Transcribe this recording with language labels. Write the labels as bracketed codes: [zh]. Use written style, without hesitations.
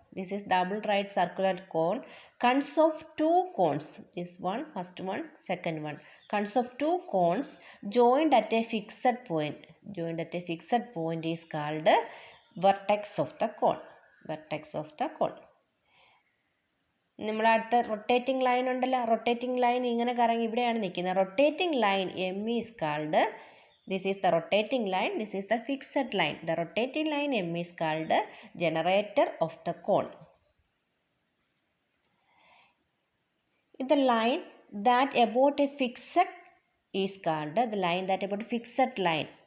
[en] This is double right circular cone. Consists of two cones. This one, first one, second one. Consists of two cones joined at a fixed point. Joined at a fixed point is called vertex of the cone. Vertex of the cone. [ml] നമ്മൾ അടുത്ത rotating line ഉണ്ടല്ലോ, rotating line ഇങ്ങനെ കറങ്ങി ഇവിടെയാണ് നിൽക്കുന്നത്. [en] Rotating line M is called, this is the rotating line, this is the fixed line. The rotating line M is called generator of the cone. The line that about a fixed is called, the line that about fixed line.